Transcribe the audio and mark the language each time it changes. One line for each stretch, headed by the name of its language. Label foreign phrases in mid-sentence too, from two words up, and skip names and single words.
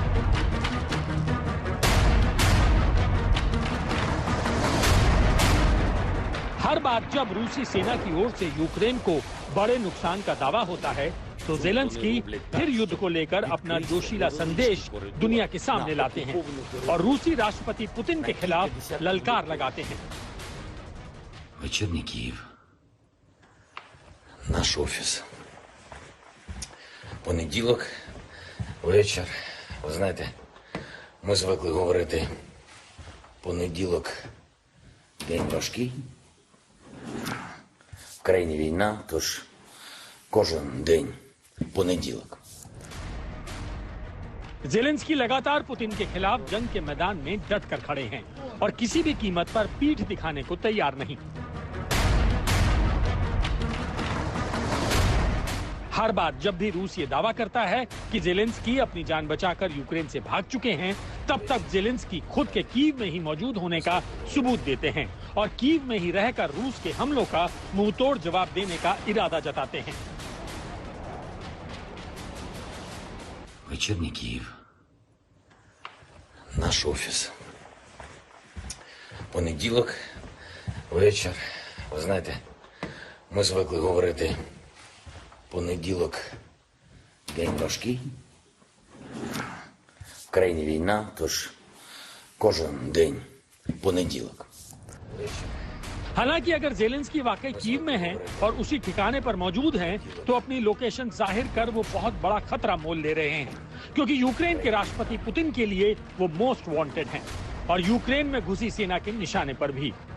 Hindi: हर बार जब रूसी सेना की ओर से यूक्रेन को बड़े नुकसान का दावा होता है, तो ज़ेलेंस्की फिर युद्ध को लेकर अपना जोशीला संदेश दुनिया के सामने लाते हैं और रूसी राष्ट्रपति पुतिन के खिलाफ ललकार लगाते हैं।
Ukrainian: Вечірній Київ. Наш офіс. Понеділок, вечір. Ви знаєте, ми звикли говорити, понеділок – день важкий. В країні війна, тож кожен день понеділок.
Hindi: ज़ेलेंस्की लगातार पुतिन के खिलाफ जंग के मैदान में डट कर खड़े हैं और किसी भी कीमत पर पीठ दिखाने को तैयार नहीं। हर बार जब भी रूस ये दावा करता है कि ज़ेलेंस्की अपनी जान बचाकर यूक्रेन से भाग चुके हैं, तब तक ज़ेलेंस्की खुद के कीव में ही मौजूद होने का सबूत देते हैं और कीव में ही रहकर रूस के हमलों का मुंहतोड़ जवाब देने का इरादा जताते हैं।
Ukrainian: Вечірній Київ. Наш офіс. Понеділок, вечір. Ви знаєте, ми звикли говорити, понеділок – день важкий. В країні війна, тож кожен день понеділок.
Hindi: हालांकि अगर ज़ेलेंस्की वाकई कीव में हैं और उसी ठिकाने पर मौजूद हैं, तो अपनी लोकेशन जाहिर कर वो बहुत बड़ा खतरा मोल ले रहे हैं, क्योंकि यूक्रेन के राष्ट्रपति पुतिन के लिए वो
English: most wanted
Hindi: हैं और यूक्रेन में घुसी सेना के निशाने पर भी।